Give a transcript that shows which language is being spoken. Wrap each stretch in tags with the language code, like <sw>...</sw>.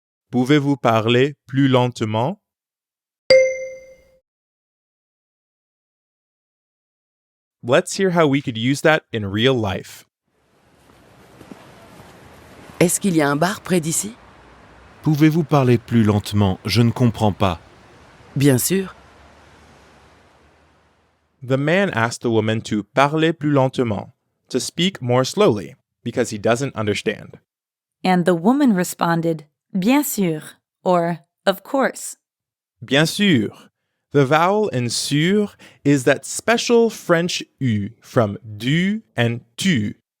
<fr>Pouvez-vous parler plus lentement?</fr> <en>Let's hear how we could use that in real life.</en> <fr>Est-ce qu'il y a un bar près d'ici? Pouvez-vous parler plus lentement? Je ne comprends pas. Bien sûr.</fr> <en>The man asked the woman to</en> <fr>parler plus lentement,</fr> <en>to speak more slowly, because he doesn't understand. And the woman responded,</en> <fr>bien sûr,</fr> <en>or of course.</en> <fr>Bien sûr.</fr> <en>The vowel in sûr is that special French U from du and tu.</en>